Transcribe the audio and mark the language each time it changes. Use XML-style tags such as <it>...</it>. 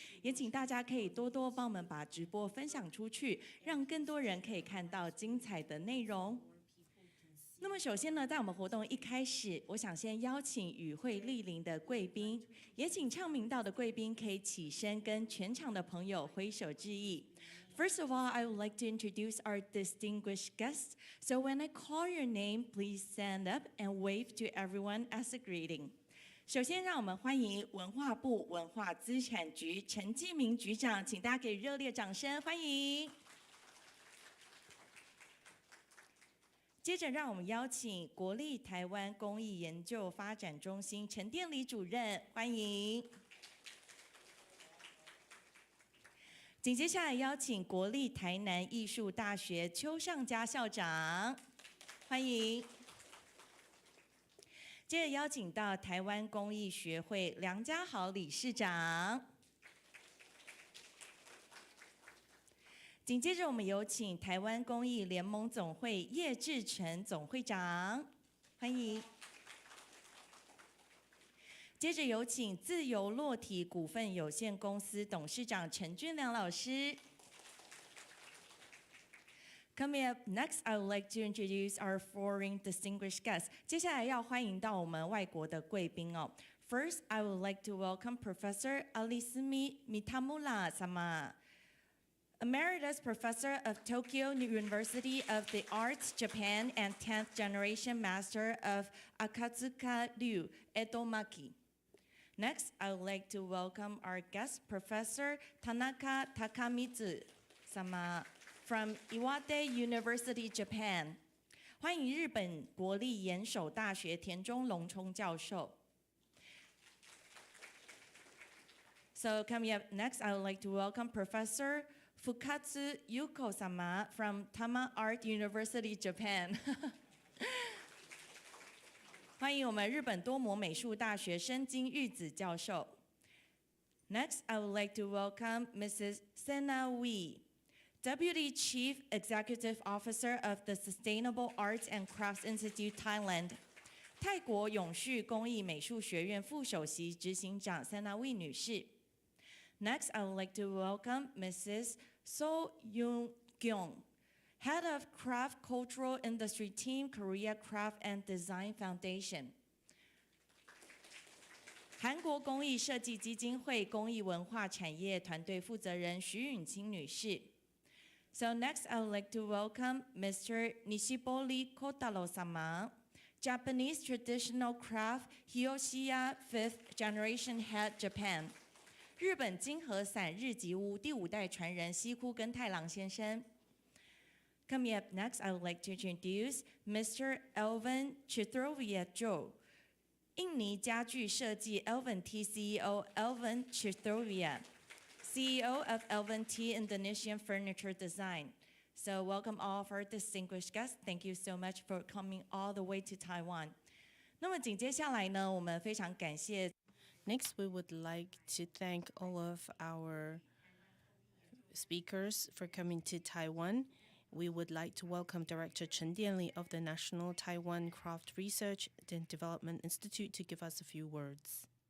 <zh>也请大家可以多多帮我们把直播分享出去，让更多人可以看到精彩的内容。那么首先呢，在我们活动一开始，我想先邀请与会莅临的贵宾，也请唱名道的贵宾可以起身跟全场的朋友挥手致意。</zh> <en>First of all, I would like to introduce our distinguished guests. So when I call your name, please stand up and wave to everyone as a greeting.</en> <zh>首先，让我们欢迎文化部文化资产局陈继明局长，请大家给热烈掌声欢迎。接着，让我们邀请国立台湾工艺研究发展中心陈殿礼主任，欢迎。紧接下来，邀请国立台南艺术大学邱尚嘉校长，欢迎。接着邀请到台湾工艺学会梁家豪理事长。紧接着，我们有请台湾工艺联盟总会叶志成总会长，欢迎。接着有请自由落体股份有限公司董事长陈俊良老师。</zh> <en>Coming up next, I would like to introduce our foreign distinguished guests.</en> <zh>接下来要欢迎到我们外国的贵宾哦。</zh> <en>First, I would like to welcome Professor Alisumi Mitamura sama, Emeritus Professor of Tokyo University of the Arts, Japan, and 10th Generation Master of Akatsuka Ryu, Edo Makier. Next, I would like to welcome our guest, Professor Tanaka Takamitsu sama, from Iwate University, Japan.</en> <zh>欢迎日本国立岩手大学田中隆充教授。</zh> <en>So coming up next, I would like to welcome Professor Fukatsu Yuko-sama from Tama Art University, Japan.</en> <zh>欢迎我们日本多摩美术大学深津裕子教授。</zh> <en>Next, I would like to welcome Mrs. Sena Wee, Deputy Chief Executive Officer of the Sustainable Arts and Crafts Institute, Thailand.</en> <zh>泰国永续工艺美术学院副首席执行长 Sena Wee 女士。</zh> <en>Next, I would like to welcome Mrs. So Yoon-kyung, Head of Craft Cultural Industry Team, Korea Craft and Design Foundation.</en> <zh>韩国工艺设计基金会工艺文化产业团队负责人徐允清女士。</zh> <en>So next, I would like to welcome Mr. Nishibori Kotaro-sama, Japanese Traditional Craft Hiyoshiya 5th Generation Head, Japan.</en> <zh>日本金和伞日吉屋第5代传人西库根太郎先生。</zh> <en>Coming up next, I would like to introduce Mr. Elvin Chitrovia-Jo,</en> <zh>印尼家具设计</zh> <en>Elvin T CEO Elvin Chitrovia, CEO of Elvin T Indonesian Furniture Design. So welcome all of our distinguished guests. Thank you so much for coming all the way to Taiwan.</en> <zh>那么紧接下来呢，我们非常感谢。</zh> <en>Next, we would like to thank all of our speakers for coming to Taiwan. We would like to welcome Director Chen of the National Taiwan Craft Research and Development Institute to give us a few words.</en>